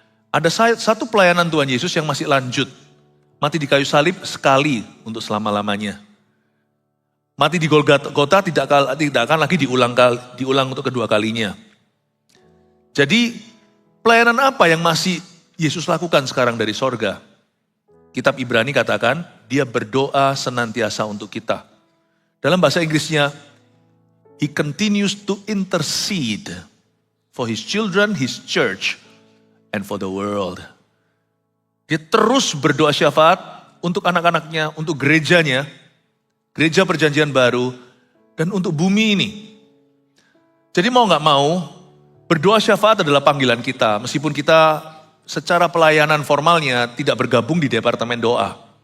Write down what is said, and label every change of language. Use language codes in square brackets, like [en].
[id] Ada satu pelayanan Tuhan Yesus yang masih lanjut. Mati di kayu salib sekali untuk selama-lamanya. Mati di Golgota tidak akan lagi diulang untuk kedua kalinya. Jadi pelayanan apa yang masih Yesus lakukan sekarang dari sorga? Kitab Ibrani katakan, dia berdoa senantiasa untuk kita. Dalam bahasa Inggrisnya, [en] he continues to intercede for his children, his church, and for the world. [id] Dia terus berdoa syafaat untuk anak-anaknya, untuk gerejanya, gereja perjanjian baru, dan untuk bumi ini. Jadi mau gak mau, berdoa syafaat adalah panggilan kita, meskipun kita secara pelayanan formalnya tidak bergabung di departemen doa.